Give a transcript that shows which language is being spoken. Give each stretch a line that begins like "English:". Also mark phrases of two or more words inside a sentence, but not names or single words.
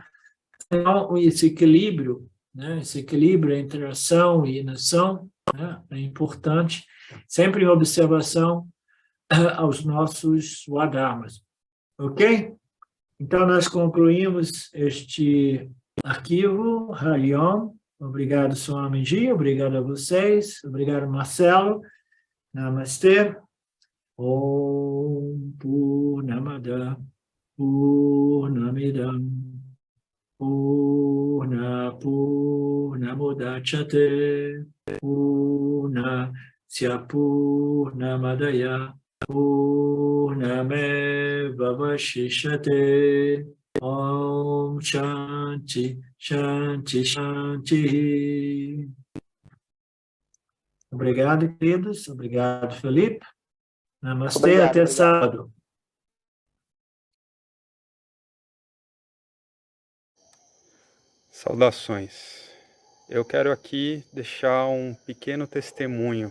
Portuguese: Então, esse equilíbrio, né, esse equilíbrio entre ação e inação, né, é importante, sempre em observação aos nossos swadharmas. Ok? Então, nós concluímos este arquivo.
Sanskrit: हरि ॐ.
Portuguese: Obrigado, Swamiji. Obrigado a vocês. Obrigado, Marcelo. Namastê.
Sanskrit: ॐ पूर्णमद पूर्णमिदम् पूर्णमुदच्यते पूर्णस्य पूर्णमादय पूर्णमेव वशिष्यते. ॐ शान्ति, शान्ति, शान्ति.
Portuguese: Obrigado, queridos. Obrigado, Felipe. Namastê, obrigado, até sábado. Saudações. Eu quero aqui deixar um pequeno testemunho.